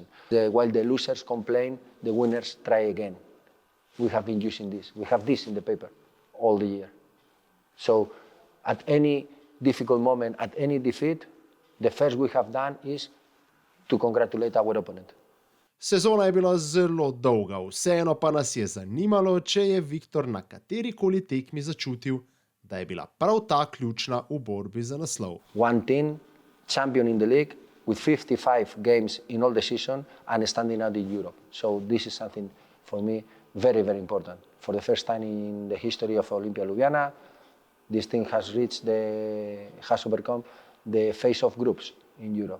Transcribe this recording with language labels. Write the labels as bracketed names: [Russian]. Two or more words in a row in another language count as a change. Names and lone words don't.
[English] While the losers complain, the winners try again. We have been using this. We have this in the paper all the year. So at any difficult moment, at any defeat, the first we have done is to congratulate our opponent. [Slovenian] Sezona je bila zelo dolga, vseeno pa nas je zanimalo, če je Viktor na katerikoli tekmi začutil, da je bila prav ta ključna v borbi za naslov. [English] One team, champion in the league, with 55 games in all the season and standing out in Europe. So this is something for me very, very important. For the first time in the history of Olimpia Ljubljana, this team has overcome the phase of groups in Europe.